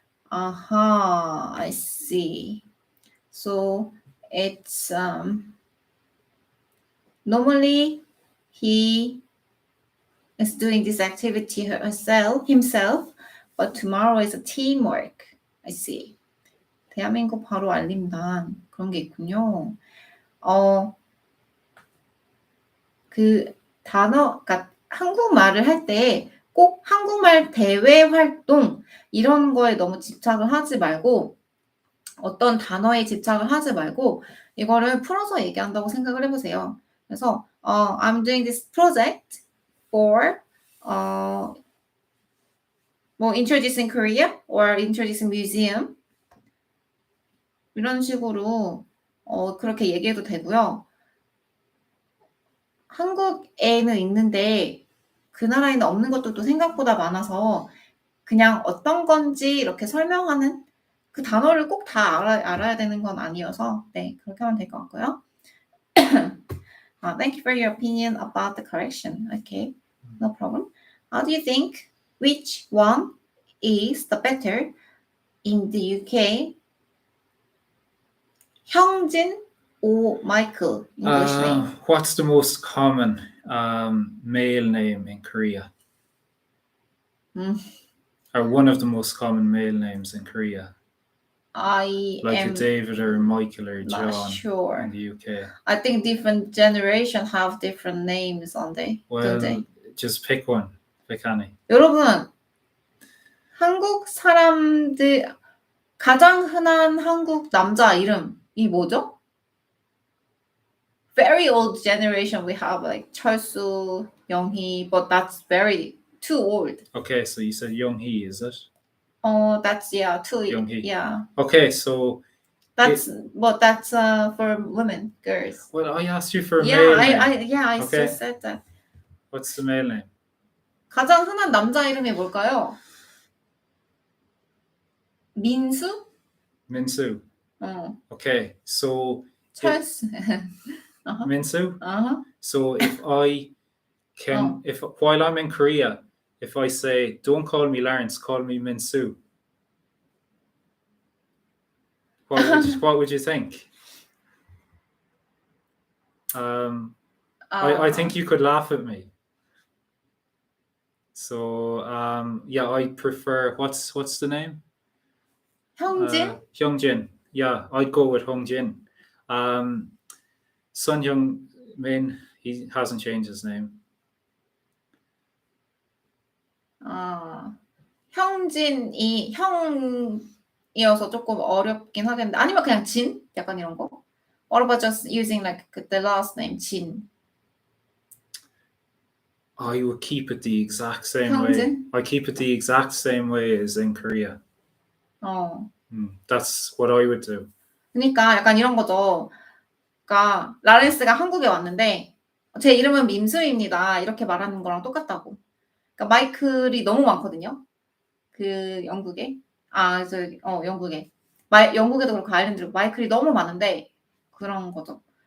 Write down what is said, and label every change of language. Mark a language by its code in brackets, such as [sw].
[en] Aha, I see. So it's normally he is doing this activity himself, but tomorrow is a teamwork. I see. [ko] 대한민국 바로 알림단 그런 게 있군요. 그 단어, 그러니까 한국말을 할 때 꼭 한국말 대외 활동 이런 거에 너무 집착을 하지 말고 어떤 단어에 집착을 하지 말고 이거를 풀어서 얘기한다고 생각을 해보세요. 그래서 [en] I'm doing this project for [ko] 뭐 [en] introducing Korea or introducing museum [ko] 이런 식으로 그렇게 얘기해도 되고요. 한국에는 있는데 그 나라에는 없는 것들도 생각보다 많아서 그냥 어떤 건지 이렇게 설명하는 그 단어를 꼭 다 알아야 되는 건 아니어서 네, 그렇게 하면 될 것 같고요. [en] Thank you for your opinion about the correction. Okay, no problem. How do you think which one is the better in the UK? 형진 or Michael? English name. What's the most common male name in Korea? Or one of the most common male names in Korea? I like am a David or a Michael or John sure. in the UK. I think different generation have different names on they. Well, don't they? just pick one. Pick any. [ko] 여러분, 한국 사람들 가장 흔한 한국 남자 이름이 뭐죠? [en] Very old generation we have like 철수, 영희, but that's very too old. Okay, so you said Young-hee, is it? That's too Young-hee. Yeah. Okay, so that's for women, girls. Well, I asked you for a male name. I just said that. What's the male name? [ko] 가장 흔한 남자 이름이 뭘까요? 민수? [en] Minsu. Okay, so 철수. Minsu. So if I can, if while I'm in Korea, if I say, "Don't call me Lawrence, call me Minsu," what would you think? I think you could laugh at me. So I prefer what's the name? Hyungjin? Hyungjin. Yeah, I'd go with Hyungjin. Sun Hyung-min, he hasn't changed his name. [ko] 형진이 형이어서 조금 어렵긴 하겠는데 아니면 그냥 진? 약간 이런 거? [en] What about just using like the last name 진? I would keep it the exact same 형진? way. I keep it the exact same way as in Korea. That's what I would do. [ko] 그러니까 약간 이런 거죠. 그러니까 라렌스가 한국에 왔는데 제 이름은 민수입니다. 이렇게 말하는 거랑 똑같다고. 그러니까 마이클이 너무 많거든요. 그 영국에. 영국에. 영국에도 그렇고 아일랜드도 마이클이 너무 많은데 그런 거죠.